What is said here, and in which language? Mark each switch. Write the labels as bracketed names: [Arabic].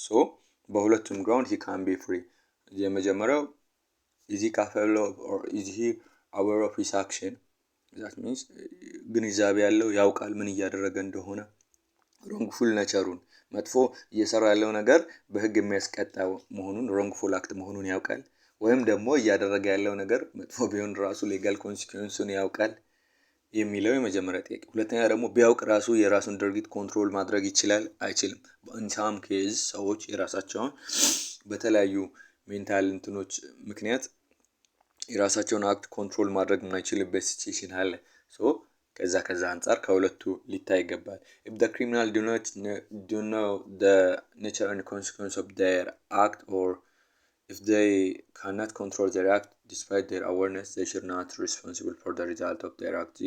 [English] So [Amharic] በሁለቱም [English] ground he can be free. [Amharic] የመጀመሪያው [English] is he capable of or is he aware of his action? that means [Amharic] ግንዛቤ ያለው ያውቃል ምን እያደረገ እንደሆነ wrongful nature-ን መጥፎ እየሰራ ያለው ነገር በህግ የሚያስቀጣው መሆኑን wrongful act መሆኑን ያውቃል፣ ወይም ደግሞ እያደረገ ያለው ነገር መጥፎ ቢሆን ራሱ legal consequence-ን ያውቃል የሚለው የመጀመሪያ ጥያቄ። ሁለተኛ ደግሞ ቢያውቅ ራሱ የራሱን ድርጊት ኮንትሮል ማድረግ ይችላል አይችልም? [English] in some cases [Amharic] ሰዎች የራሳቸውን በተለያዩ ሜንታል እንትኖች ምክንያት የራሳቸውን አክት ኮንትሮል ማድረግ የማይችልበት ሲቹዌሽን አለ። ሶ ከዛ አንፃር ከሁለቱ ሊታይ ይገባል። [English] if the criminal do know the nature and consequence of their act, or if they cannot control their act despite their awareness, they should not be responsible for the result of their act.